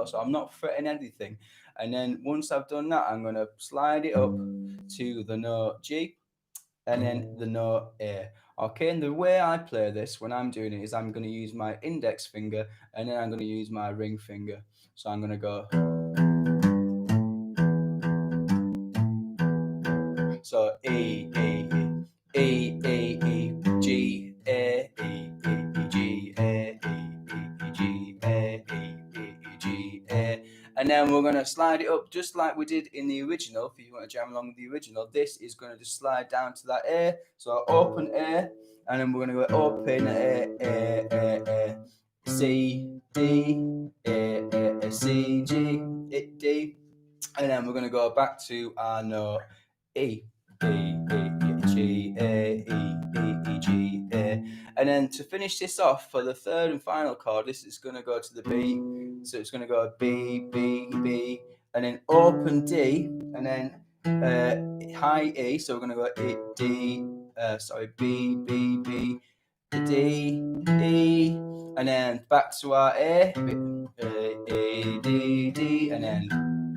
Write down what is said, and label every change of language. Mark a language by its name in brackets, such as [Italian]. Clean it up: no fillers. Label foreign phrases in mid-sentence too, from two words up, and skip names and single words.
[English] So I'm not fretting anything. And then once I've done that, I'm going to slide it up to the note G, and then the note A. Okay, and the way I play this when I'm doing it is I'm going to use my index finger, and then I'm going to use my ring finger. So I'm going to go. So E, E, E, E, E, E, G, A, E, E, E, G, A, E, E, E, G, A, E, E, E, G, A. And then we're going to slide it up just like we did in the original. If you want to jam along with the original, this is going to just slide down to that A. So open A, and then we're going to go open A, C, D, A, C, G, D. And then we're going to go back to our note E. E, E, G, A, E, E, E, G, A. And then to finish this off for the third and final chord, this is going to go to the B. So it's going to go B, B, B, and then open D, and then high E. So we're going to go E, D, B, B, B, D, E, and then back to our A, A, D, D, and then.